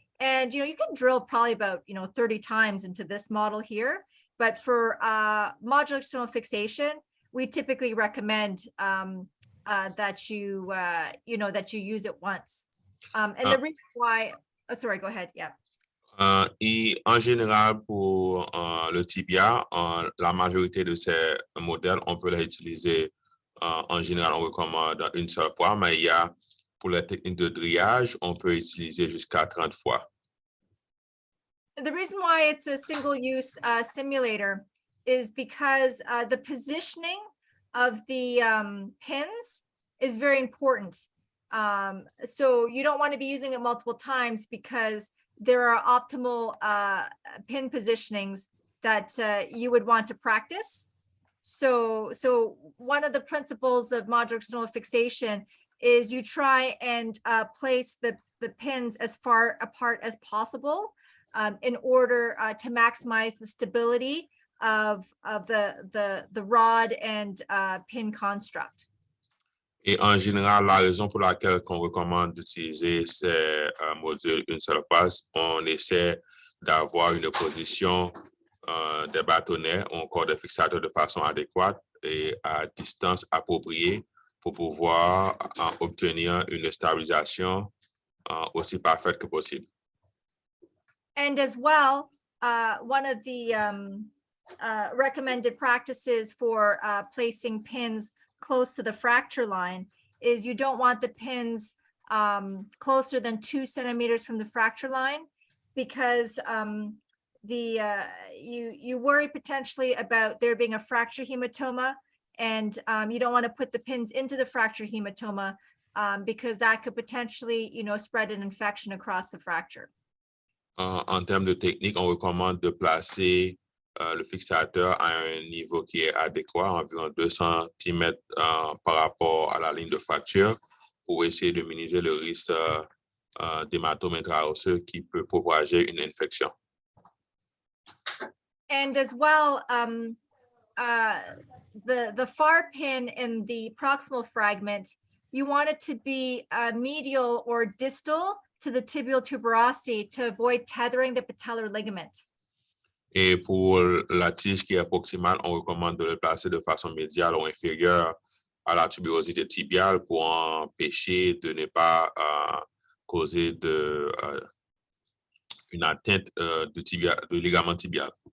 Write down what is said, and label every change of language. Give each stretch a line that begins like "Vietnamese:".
English: And, you know, you can drill probably about, 30 times into this model here. But for modular external fixation, we typically recommend that you, that you use it once. And the reason why, oh, sorry, go ahead. Yeah.
French: Et en général, pour le tibia, la majorité de ces modèles, on peut les utiliser. En général, on recommande une seule fois, mais il y a pour les techniques de drillage, on peut utiliser jusqu'à 30 fois.
English: The reason why it's a single-use simulator is because the positioning of the pins is very important. So you don't want to be using it multiple times because there are optimal pin positionings that you would want to practice. So one of the principles of modular external fixation is you try and place the pins as far apart as possible in order to maximize the stability of the rod and pin construct.
French: Et en général, la raison pour laquelle on recommande d'utiliser ces modules une seule phase, on essaie d'avoir une position des bâtonnets ou encore des fixateurs de façon adéquate et à distance appropriée pour pouvoir obtenir une stabilisation aussi parfaite que possible.
English: And as well, one of the recommended practices for placing pins close to the fracture line is you don't want the pins closer than 2 centimeters from the fracture line, because you worry potentially about there being a fracture hematoma, and you don't want to put the pins into the fracture hematoma because that could potentially, spread an infection across the fracture.
French: En termes de technique, on recommande de placer le fixateur à un niveau qui est adéquat, environ 2 cm par rapport à la ligne de fracture, pour essayer de minimiser le risque d'hématome intraosseux qui peut propager une infection.
English: And as well, the FAR pin in the proximal fragment, you want it to be medial or distal to the tibial tuberosity to avoid tethering the patellar ligament.
French: Et pour la tige qui est proximale, on recommande de le placer de façon médiale ou inférieure à la tuberosité tibiale pour empêcher de ne pas causer une atteinte de ligament tibial.